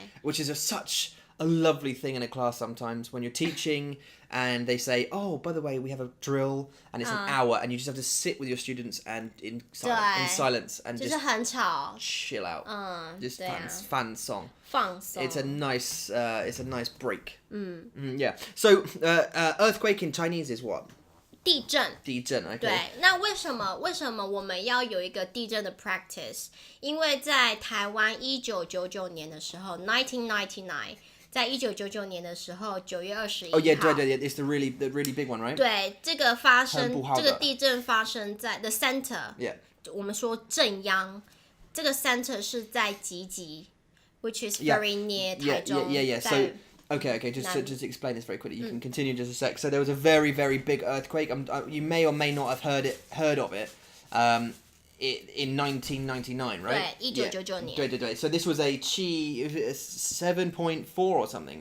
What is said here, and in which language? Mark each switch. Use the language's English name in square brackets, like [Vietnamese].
[English] Which is such a lovely thing in a class sometimes when you're teaching and they say, oh, by the way, we have a drill and it's an hour and you just have to sit with your students and in silence and [Chinese] 就是很吵 [English] chill out. Just fun song. [Chinese] 放松 [English] It's a nice break. Yeah. So earthquake in Chinese is what? [Chinese] 地震 [English] okay. [Chinese] 对，那为什么我们要有一个地震的 practice？因为在台湾1999年的时候 ，1999， 在1999年的时候9月21号。 [English] Oh yeah, it's the really big one, right? [Chinese] 对，这个地震发生在 the center。 [English] Yeah. [Chinese] 我们说正央，这个 center 是在集集 ， [English] which is very near [Chinese] 台中。 [English] Yeah. So. Okay. Just to explain this very quickly, you can continue just a sec. So there was a very, very big earthquake. You may or may not have heard of it. In 1999, right? [Chinese] 对，1999年。对。 [English] So this was a 7.4 or something.